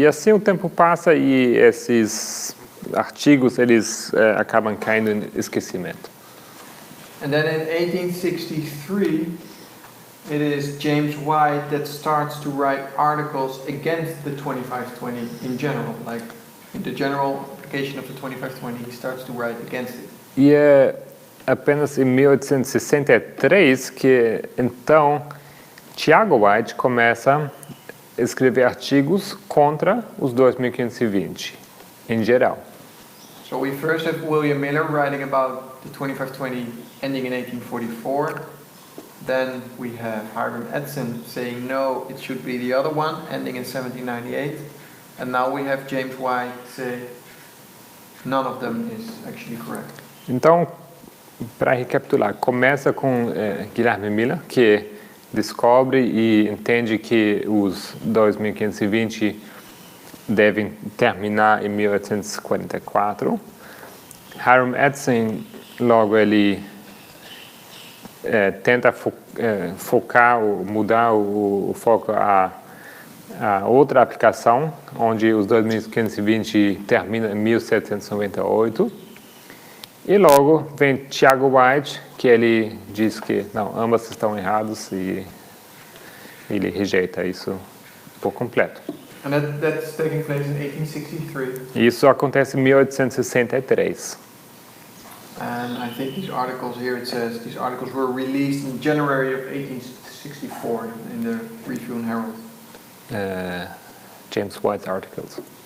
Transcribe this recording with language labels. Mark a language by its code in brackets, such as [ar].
[pt] E assim o tempo passa e esses artigos eles acabam caindo em esquecimento. [en] And then in 1863, it is James White that starts to write articles against the 2520 in general, like in the general application of the 2520, he starts to write against it. [pt] E é apenas em 1863 que então Tiago White começa a escrever artigos contra os 2520 em geral. [en] So we first have William Miller writing about the 2520 ending in 1844. Then we have Hiram Edson saying no, it should be the other one, ending in 1798. And now we have James White say none of them is actually correct. [pt] Então, para recapitular, começa com Guilherme Miller, que descobre e entende que os 2520 devem terminar em 1844. Hiram Edson, logo ele tenta focar, mudar o foco a outra aplicação, onde os 2520 terminam em 1798. E logo vem Tiago White, que ele diz que não, ambas estão erradas e ele rejeita isso por completo. [en] And that's taking place in 1863. [pt] Isso acontece em 1863. [en] And I think these articles here, it says, these articles were released in January of 1864 in the Review and Herald. James White's articles.